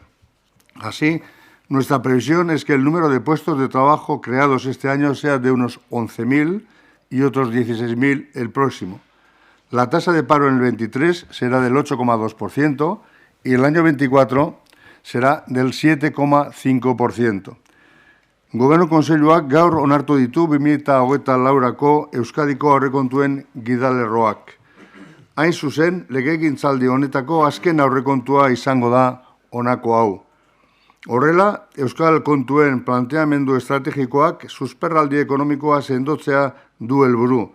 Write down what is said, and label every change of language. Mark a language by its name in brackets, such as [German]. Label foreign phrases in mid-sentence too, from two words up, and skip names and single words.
[Spanish] Así, nuestra previsión es que el número de puestos de trabajo creados este año sea de unos 11.000 y otros 16.000 el próximo. La tasa de paro en el 23 será del 8,2% y el año 24 será del 7,5%. [Basque] Gobernu Kontseiluak gaur onartu ditu 2024ko Euskadiko aurrekontuen gidalerroak. Hain zuzen, legegintzaldi honetako azken aurrekontua izango da honako hau. Horrela, Euskal kontuen planteamendu estrategikoak susperraldi ekonomikoa sendotzea du helburu.